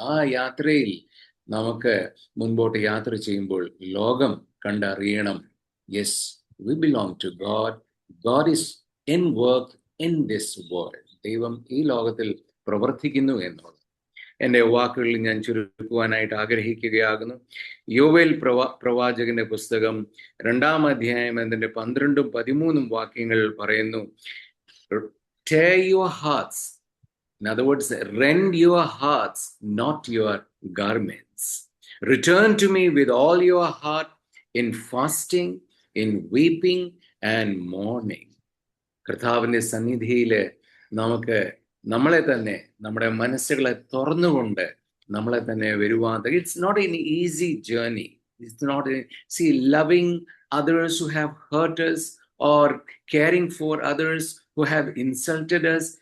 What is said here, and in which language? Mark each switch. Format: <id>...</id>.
<ml>ആ യാത്രയിൽ നമുക്ക് മുൻപോട്ട് യാത്ര ചെയ്യുമ്പോൾ ലോകം കണ്ടറിയണം,</ml> <en>Yes, we belong to God, God is in work in this world.</en> <ml>ദൈവം ഈ ലോകത്തിൽ പ്രവർത്തിക്കുന്നു എന്നുള്ളത് എൻ്റെ വാക്കുകളിൽ ഞാൻ ചുരുക്കുവാനായിട്ട് ആഗ്രഹിക്കുകയാകുന്നു. യോവേൽ പ്രവാചകന്റെ പുസ്തകം 2-ാം അധ്യായം അതിന്റെ 12-ഉം 13-ഉം വാക്യങ്ങൾ പറയുന്നു,</ml> <en>tear your hearts, in other words, rend your hearts, not your garments. Return to me with all your heart in fasting, in weeping and mourning.</en> <ml>കർത്താവിന്റെ സന്നിധിയിൽ നമുക്ക് നമ്മളെ തന്നെ, നമ്മുടെ മനസ്സുകളെ തുറന്നുകൊണ്ട് നമ്മളെ തന്നെ വരുവാൻ.</ml> <en>It's not an easy journey. It's not see loving others who have hurt us or caring for others who have insulted us.</en>